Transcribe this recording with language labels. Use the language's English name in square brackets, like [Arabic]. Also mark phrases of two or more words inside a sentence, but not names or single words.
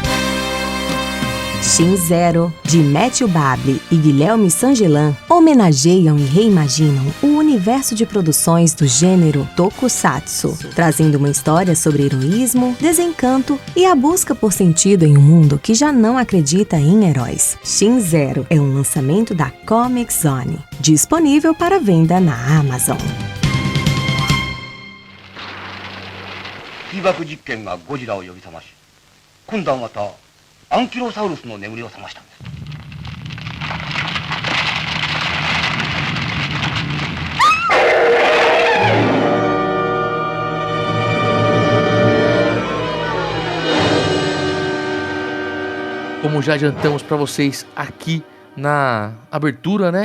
[Portuguese] Shin Zero, de Matthew Bable e Guilherme Sangelan, homenageiam e reimaginam o universo de produções do gênero Tokusatsu, trazendo uma história sobre heroísmo, desencanto e a busca por sentido em um mundo que já não acredita em heróis. Shin Zero é um lançamento da Comic Zone, disponível para venda na Amazon. [Japanese] 被爆実験がゴジラを呼び覚まし、今度はまたアンキロサウルスの眠りを覚ましたんです。 [Portuguese] Como já adiantamos para vocês aqui na abertura, né?